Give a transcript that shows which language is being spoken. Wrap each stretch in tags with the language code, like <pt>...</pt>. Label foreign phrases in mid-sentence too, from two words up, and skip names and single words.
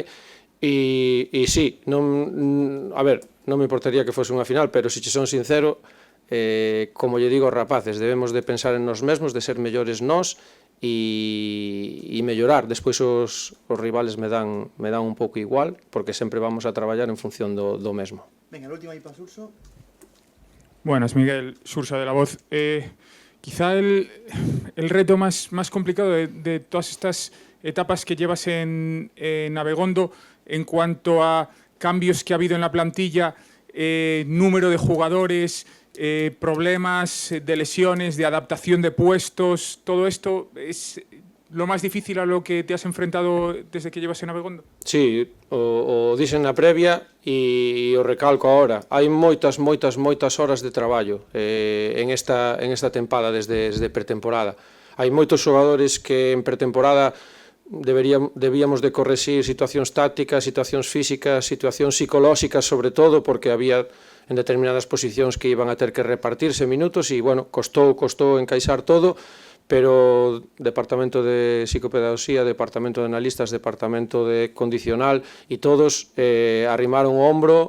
<gl>E sí, a ver, non me importaría que fose unha final, pero se che son sincero, como lle digo aos rapaces, debemos de pensar en nos mesmos, de ser mellores nós e mellorar. Despois os rivales me dan un pouco igual, porque sempre vamos a traballar en función do mesmo.</gl> <es>Venga, la última ahí para Surso. Buenas, Miguel, Sursa de La Voz. Quizá el reto más complicado de todas estas etapas que llevas en Abegondo en cuanto a cambios que ha habido en la plantilla, número de jugadores, problemas de lesiones, de adaptación de puestos, todo esto es lo más difícil a lo que te has enfrentado desde que llevas en Abegondo?</es> <gl>Sí, o dixen na previa e o recalco agora. Hai moitas horas de traballo en esta tempada desde pretemporada. Hai moitos xogadores que en pretemporada debíamos de correxir situacións tácticas, situacións físicas, situacións psicolóxicas sobre todo, porque había en determinadas posicións que iban a ter que repartirse minutos e, bueno, costou encaixar todo, pero Departamento de Psicopedagogía, Departamento de Analistas, Departamento de Condicional, e todos arrimaron o hombro.</gl>